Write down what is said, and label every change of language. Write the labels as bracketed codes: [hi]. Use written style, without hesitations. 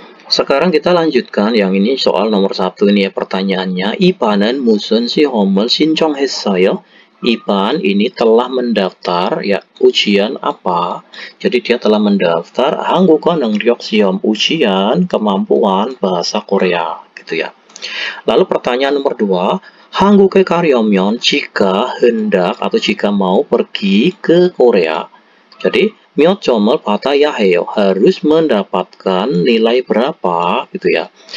[id] Sekarang kita lanjutkan yang ini soal nomor 1 ini ya, pertanyaannya. [ko] Ipa는 무슨 시험을 신청했어요? [id] Ipan ini telah mendaftar ya ujian apa? Jadi dia telah mendaftar [ko] 한국어 능력 시험, [id] ujian kemampuan bahasa Korea gitu ya. Lalu pertanyaan nomor 2, [ko] 한국에 가려면 [id] jika hendak atau jika mau pergi ke Korea. Jadi [ko] 몇 점을 받아야 해요. [id] harus mendapatkan nilai berapa gitu ya.